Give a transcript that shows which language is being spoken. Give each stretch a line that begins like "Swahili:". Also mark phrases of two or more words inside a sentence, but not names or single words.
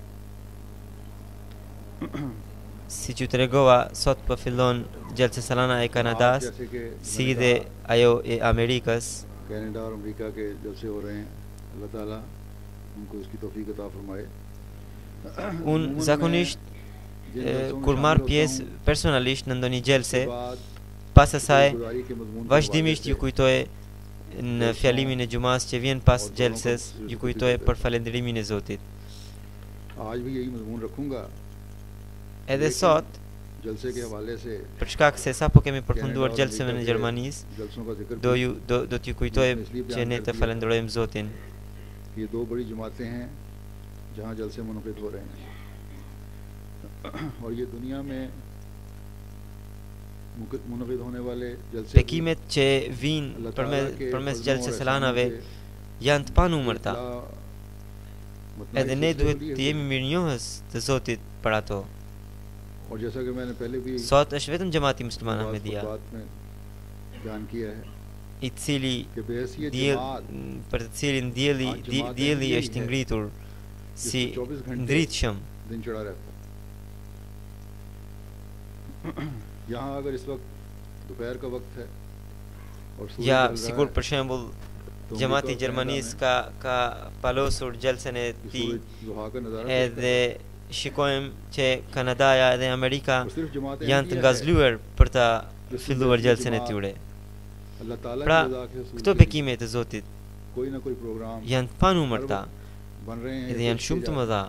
Albanian: Si që tregova, sot po fillon gjelse salana e Kanadas, si dhe ajo e Amerikës.
Urdu: کینیڈا اور امریکہ کے جلسے ہو رہے ہیں اللہ تعالیٰ ان کو اس کی توفیق عطا فرمائے
Albanian: Unë zakonisht kur marr pjesë personalisht në ndonjë gjelse, pas asaj vazhdimisht ju kujtoj në fjalimin e xumas që vjen pas gjelses, ju kujtoj për falënderimin e Zotit.
Urdu: آج بھی یہی مضمون رکھوں گا
Albanian: Edhe sot,
Urdu: جلسے کے حوالے سے
Albanian: për shkak se sapo kemi përfunduar gjelseve në Gjermanisë, do t'ju kujtoj që ne të falenderojmë Zotin.
Urdu: یہ دو بڑی جماعتیں ہیں جہاں جلسے منعقد ہو رہے ہیں اور یہ دنیا میں منعقد ہونے والے جلسے
Albanian: Bekimet që vijnë përmes gjelsës salanave janë të panumërta. Edhe ne duhet të jemi mirënjohës të Zotit për ato.
Urdu: اور جیسا کہ میں نے پہلے بھی
Albanian: Sot është vetëm xhamati musliman Ahmedia
Urdu: بیان کیا ہے
Albanian: I cili për të cilin dielli është ngritur si ndritshëm.
Urdu: دن چڑھا رہتا ہے یہاں اگر اس وقت دوپہر کا وقت ہے اور
Albanian: Ja, sigur për shembull xhamati I Gjermanisë ka palosur gjelsen e tij edhe shikojmë që Kanadaja dhe Amerika janë të ngazluar për ta filluar gjelsen e tyre. Pra, këto bekime të Zotit janë të panumërta edhe janë shumë të mëdha.